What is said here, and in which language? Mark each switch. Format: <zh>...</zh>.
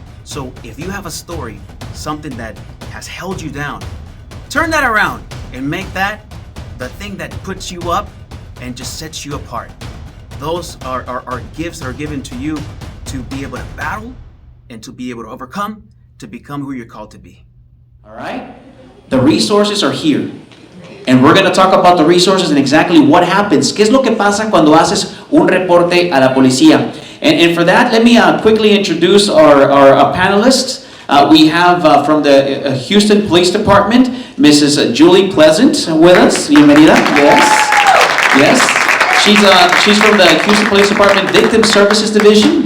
<en>So if you have a story, something that has held you down, turn that around and make that the thing that puts you up and just sets you apart. Those are gifts that are given to you to be able to battle and to be able to overcome, to become who you're called to be. All right? The resources are here. And we're going to talk about the resources and exactly what happens.</en> <es>¿Qué es lo que pasa cuando haces un reporte a la policía?</es> <en>And for that, let me quickly introduce our panelists. We have from the Houston Police Department, Mrs. Julie Pleasant with us.</en> <es>Bienvenida.</es> <en>Yes. She's from the Houston Police Department Victim Services Division.</en>